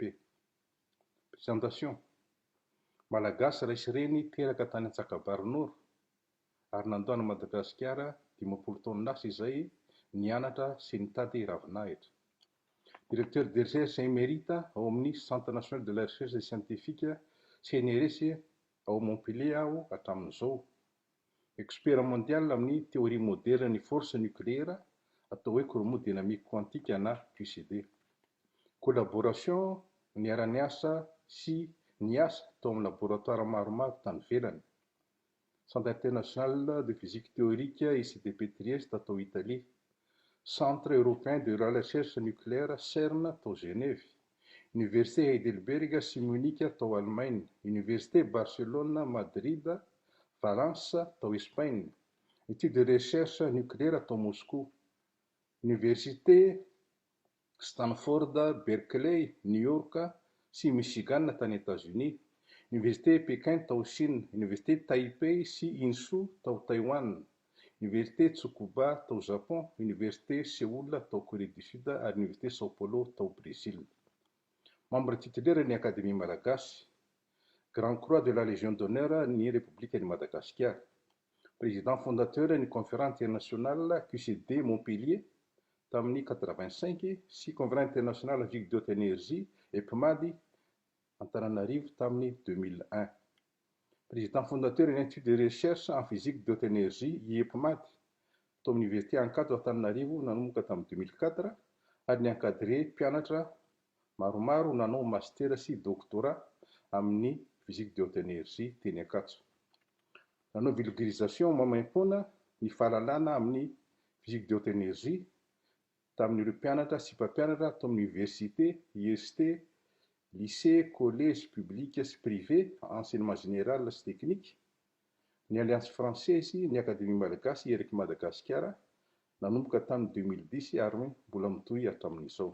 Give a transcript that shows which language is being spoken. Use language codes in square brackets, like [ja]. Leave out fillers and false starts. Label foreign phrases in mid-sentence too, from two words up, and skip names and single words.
[mg] Présentation: Malagasy raisy reny teraka tany Antsakabarinoro ary nandoana Madagasikara 10 taona lasa izay nianatra sy nitady ravinahitra. [fr] Directeur de recherche émérite [mg] ao amin'ny Centre national de la recherche scientifique CNRS ao Montpellier aho hatramin'izao. [fr] Expert mondial amin'ny théorie moderne ny force nucléaire [mg] atao hoe [fr] courant dynamique quantique na QCD. [mg] Collaboration niara-niasa sy niasa tao amin'ny laboratoire maromaro tany ivelany. Centre international de physique théorique ICDP Trieste atao Italie. Centre européen de la recherche nucléaire CERN atao Genève. Université Heidelberg sy Munich atao Allemagne. Université Barcelone, Madrid, Valence atao Espagne. Étude de recherche nucléaire atao Moscou. Université Stanford, Berkeley, New York sy Michigan tany États-Unis. Université Pékin tao Chine. Université Taipei sy Insu tao Taïwan. Université Tsukuba tao Japon. Université Séoul tao Corée du Sud ary Université Sao Paulo tao Brésil. [fr] Membre titulaire [mg] ny Académie Malagasy. Grand Croix de la Légion d'honneur ny République de Madagascar. [fr] Président fondateur [mg] ny Conférence internationale QCD Montpellier tamin'ny 85 sy Conférence internationale physique de haute énergie EPMAD Antananarivo tamin'ny 2001. [fr] Président fondateur [mg] de l'Institut de recherche en [fr] physique de haute énergie [mg] IEPMAD tao amin'ny Université Ankatso Antananarivo nanomboka tamin'ny 2004 ary niankadré mpianatra maromaro nanao master sy doctorat amin'ny physique de haute énergie teny Ankatso. Nanao vulgarisation mamaimpoana ny fahalalana amin'ny [fr] physique de haute énergie [mg] tamin'ireo mpianatra sy mpampianatra tao amin'ny université, IST, lycée, [fr] collège public [mg] sy privé, [fr] enseignement général [mg] sy technique, ny Alliance française, ny Académie Malagasy ereky Madagasikara nanomboka tamin'ny 2010 ary mbola mitohy hatramin'izao.